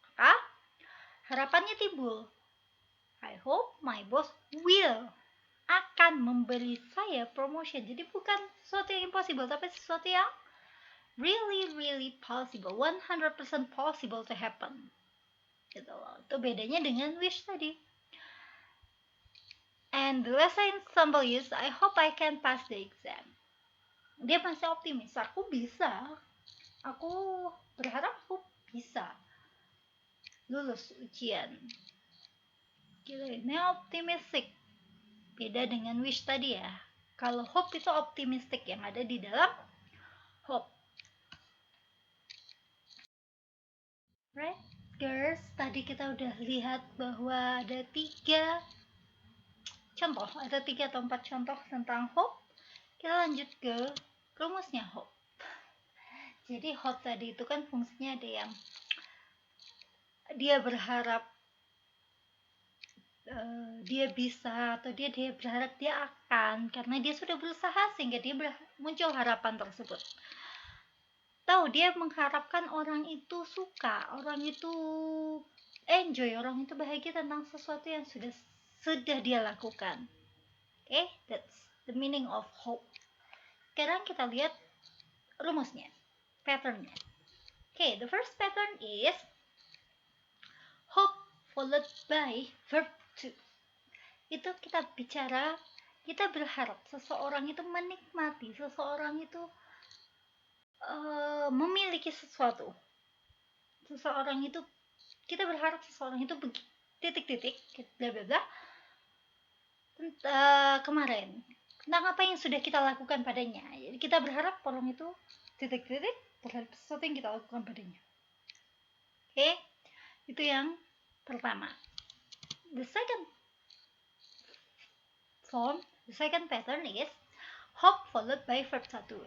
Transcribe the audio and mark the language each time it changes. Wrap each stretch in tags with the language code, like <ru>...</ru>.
<id>Maka harapannya timbul.</id> <en>I hope my boss</en> <id>akan memberi saya promotion. Jadi bukan sesuatu yang impossible, tapi sesuatu yang</id> <en>really possible, 100% possible to happen.</en> <id>Gitu loh. Itu bedanya dengan wish tadi.</id> <en>And the lesson example is I hope I can pass the exam.</en> <id>Dia masih optimis, aku bisa. Aku berharap aku bisa lulus ujian. Gitu, ini optimistik. Beda dengan wish tadi ya. Kalau hope itu optimistik yang ada di dalam hope. Right, girls, tadi kita udah lihat bahwa ada 3 contoh, ada 3 atau 4 contoh tentang hope. Kita lanjut ke rumusnya hope. Jadi hope tadi itu kan fungsinya ada yang dia berharap dia bisa, atau dia berharap dia akan, karena dia sudah berusaha sehingga dia muncul harapan tersebut. Tahu dia mengharapkan orang itu suka, orang itu enjoy, orang itu bahagia tentang sesuatu yang sudah dia lakukan.</id> <en>Okay, that's the meaning of hope.</en> <id>Sekarang kita lihat rumusnya, patternnya.</id> <en>Okay, the first pattern is hope followed by verb to.</en> <id>Itu kita bicara, kita berharap seseorang itu menikmati, seseorang itu memiliki sesuatu. Seseorang itu, kita berharap seseorang itu titik-titik, bla bla bla, kemarin tentang apa yang sudah kita lakukan padanya. Jadi kita berharap orang itu titik-titik terhadap sesuatu yang kita lakukan padanya. Oke, itu yang pertama.</id> <en>The second form, the second pattern is hope followed by verb 1.</en>